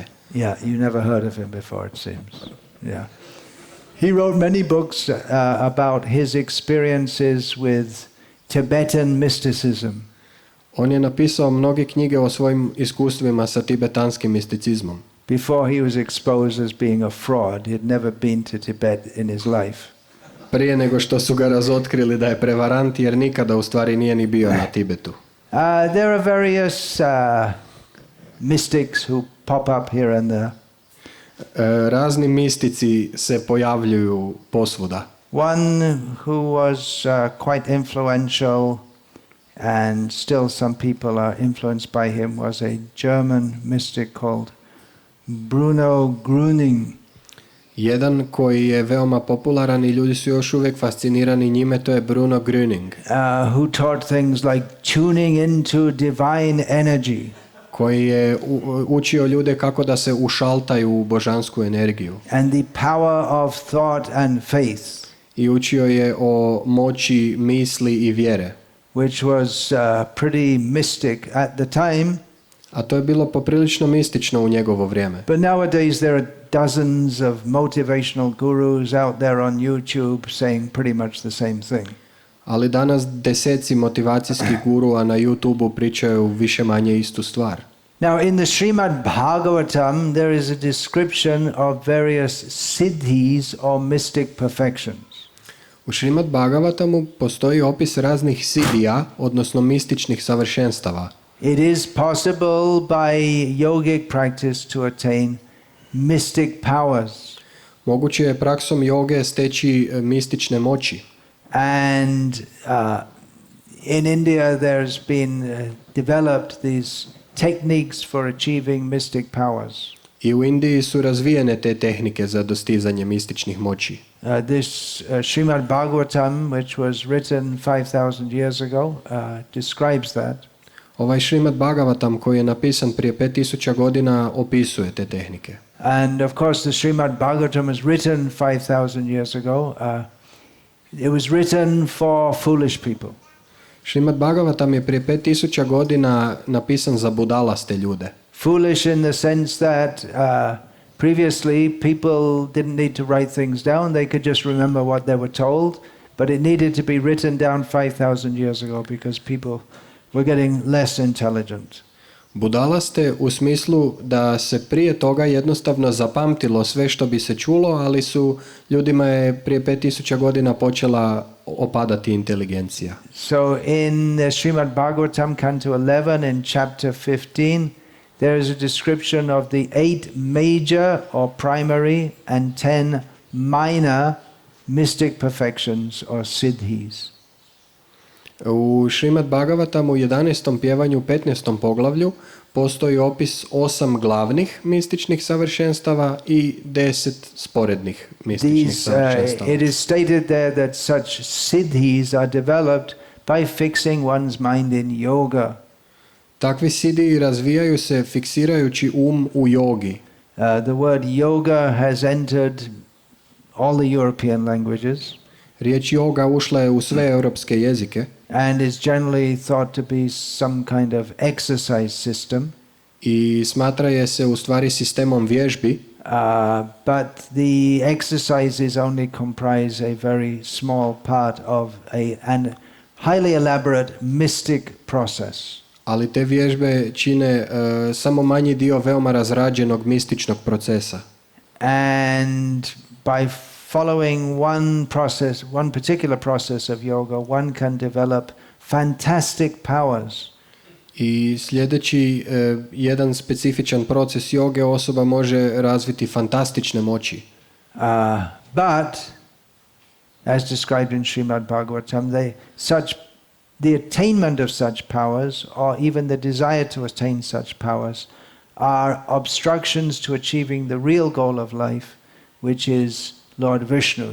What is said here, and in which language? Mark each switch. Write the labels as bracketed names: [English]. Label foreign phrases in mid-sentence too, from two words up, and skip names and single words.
[English] Yeah, you never heard of him before, it seems. Yeah. He wrote many books about his experiences with Tibetan mysticism. [Croatian] On je napisao mnoge knjige o svojim iskustvima sa tibetanskim misticizmom. [English] Before he was exposed as being a fraud, he had never been to Tibet in his life. [Croatian] Prije nego što su ga razotkrili da je prevarant, jer nikada u stvari nije ni bio na Tibetu. [English] There are various mystics who pop up here and there. [Croatian] Razni mistici se pojavljuju posvuda. [English] One who was quite influential, and still some people are influenced by him, was a German mystic called Bruno Grüning. [Croatian] Jedan koji je veoma popularan i ljudi su još uvijek fascinirani njime, to je Bruno Grüning. [English] Who taught things like tuning into divine energy. [Croatian] Koji je učio ljude kako da se ušaltaju u božansku energiju. [English] And the power of thought and faith. [Croatian] I učio je o moći misli i vjere. [English] Which was pretty mystic at the time. [Croatian] A to je bilo poprilično mistično u njegovo vrijeme. [English] But nowadays there are dozens of motivational gurus out there on YouTube saying pretty much the same thing. [Croatian] Ali danas deseci motivacijskih gurua na YouTubeu pričaju više manje istu stvar. [English] Now in the Srimad Bhagavatam there is a description of various siddhis or mystic perfections. [Croatian] U Šrimad Bhagavatamu postoji opis raznih siddhija, odnosno mističnih savršenstava. [English] It is possible by yogic practice to attain mystic powers. [Croatian] Moguće je praksom joge steći mistične moći. [English] And in India there's been developed these techniques for achieving mystic powers. [Croatian] I u Indiji su razvijene te tehnike za dostizanje mističnih moći. [English] This Srimad Bhagavatam, which was written 5,000 years ago, describes that. [Croatian] Ovaj Srimad Bhagavatam koji je napisan prije 5000 godina opisuje te tehnike. [English] And of course the Srimad Bhagavatam was written 5,000 years ago. It was written for foolish people. [Croatian] Srimad Bhagavatam je prije 5000 godina napisan za budalaste ljude. [English] Foolish in the sense that previously people didn't need to write things down, they could just remember what they were told, but it needed to be written down 5,000 years ago because people were getting less intelligent. [Croatian] Budalaste u smislu da se prije toga jednostavno zapamtilo sve što bi se čulo, ali su ljudima je prije 5000 godina počela opadati inteligencija. [English] So in the Srimad Bhagavatam, Canto 11, in chapter 15, there is a description of the 8 major or primary and 10 minor mystic perfections or siddhis. [Croatian] U Srimad Bhagavatamu u 11. pjevanju 15. poglavlju postoji opis 8 glavnih mističnih savršenstava i 10 sporednih mističnih savršenstava. [English] It is stated there that such siddhis are developed by fixing one's mind in yoga. [Croatian] Takvi siddhi razvijaju se fiksirajući u jogi. [English] The word yoga has entered all the European languages. [Croatian] Riječ yoga ušla je u sve europske jezike. [English] And is generally thought to be some kind of exercise system. [Croatian] I smatra je se u stvari sistemom vježbi. [English] But the exercises only comprise a very small part of an highly elaborate mystic process. [Croatian] Ali te vježbe čine samo manji dio veoma razrađenog mističnog procesa. [English] And by following one particular process of yoga, one can develop fantastic powers. [Croatian] I sljedeći jedan specifičan proces joge osoba može razviti fantastične moći. [English] But, as described in Srimad Bhagavatam, the attainment of such powers, or even the desire to attain such powers, are obstructions to achieving the real goal of life, which is Lord Vishnu.